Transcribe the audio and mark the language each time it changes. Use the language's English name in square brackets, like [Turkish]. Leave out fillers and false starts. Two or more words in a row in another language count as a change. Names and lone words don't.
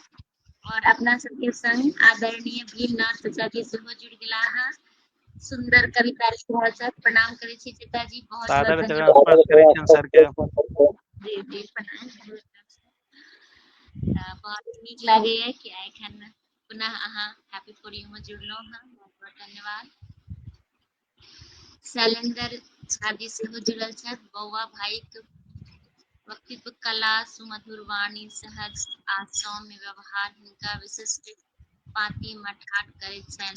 [Maithili] और अपना सबके संग आदरणीय भीमनाथ चाचा जी सेहो जुड़ि गेला हैं, सुंदर कविता लिख रहल छथि, प्रणाम करै छी चाचा जी, बहुत बहुत सादर चरण स्पर्श करै छियनि सर के। धन्यवाद। जी जी प्रणाम। बहुत नीक लागैया कि एखन पुनः अहाँ हैप्पी फॉर यू में जुड़लहुँ हैं, बहुत बहुत धन्यवाद। शैलेंद्र झा जी सेहो जुड़ल छथि, बौआ भाई के व्यक्तित्व कला, सुमधुर वाणी, सहज आ सौम्य व्यवहार हिनका विशिष्ट पाती मठाट करैत छनि।